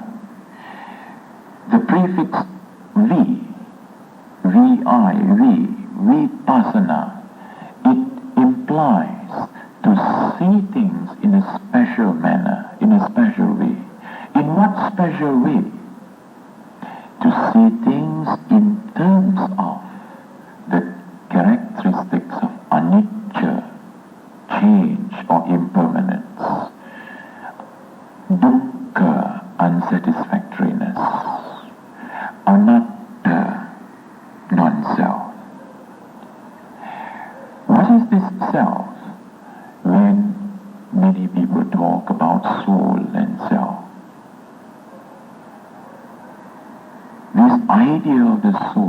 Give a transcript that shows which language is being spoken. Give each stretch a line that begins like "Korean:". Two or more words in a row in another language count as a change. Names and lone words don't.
English: The prefix vipassana, it implies to see things in a special manner, in a special way. In what special way? To see things in terms of the characteristics of anicca, change or impermanence, dukkha, unsatisfactoriness, anatta, non-self. What is this self? When many people talk about soul and self, this idea of the